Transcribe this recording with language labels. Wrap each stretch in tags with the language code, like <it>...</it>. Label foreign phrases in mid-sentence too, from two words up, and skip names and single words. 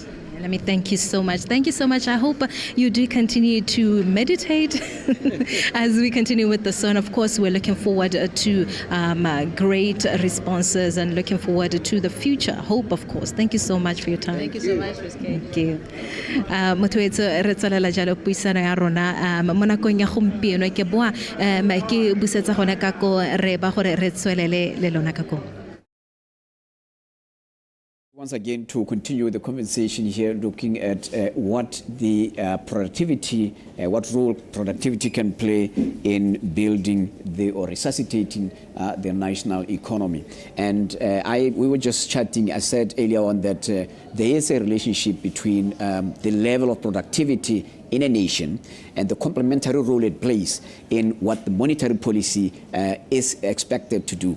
<en>Let me thank you so much. Thank you so much. I hope you do continue to meditate as we continue with the Sona. Of course, we're looking forward to great responses and looking forward to the future. Hope, of course. Thank you so much for your time. Thank you so much, Ms. K. Thank you.</en> <tn>Mothoetso re tswelela jalo puisano ya rona mo nakong ya gompieno ke boa ke busetsa gone ka ko re ba gore re tswelele le lona ka ko.</tn> <en>Once again, to continue the conversation here, looking at what the productivity, what role productivity can play in building or resuscitating the national economy. And we were just chatting, I said earlier on that there is a relationship between the level of productivity in a nation and the complementary role it plays in what the monetary policy is expected to do.</en>